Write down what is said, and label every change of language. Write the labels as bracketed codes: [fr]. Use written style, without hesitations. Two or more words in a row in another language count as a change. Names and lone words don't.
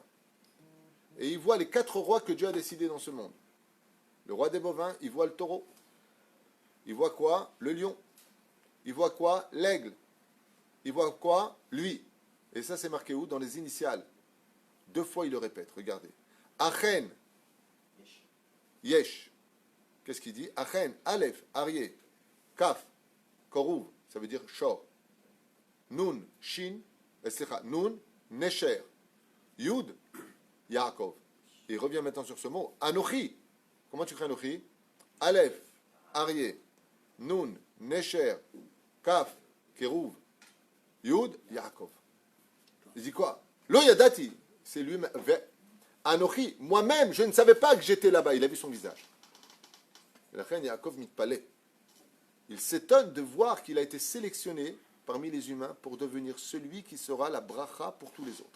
[fr] Et il voit les 4 rois que Dieu a décidés dans ce monde. Le roi des bovins, il voit le taureau. Il voit quoi? Le lion. Il voit quoi? L'aigle. Il voit quoi? Lui. Et ça, c'est marqué où? Dans les initiales. 2 fois, il le répète. Regardez. Achen. Yesh. Qu'est-ce qu'il dit? [he] אכן אלף אריה כף. [fr] Koruv. Ça veut dire Shor. [he] נון שין. נון נשר יוד. Yaakov. [fr] Et il revient maintenant sur ce mot. Anochi. Comment tu crées Anochi? [he] אלף אריה נון נשר. כף כרוב יוד יעקב. [fr] Il dit quoi? [he] לא ידעתי. [fr] C'est lui. Anochi. Moi-même, je ne savais pas que j'étais là-bas. Il a vu son visage. La reine [he] יעקב מתפלל. [fr] Il s'étonne de voir qu'il a été sélectionné parmi les humains pour devenir celui qui sera la bracha pour tous les autres.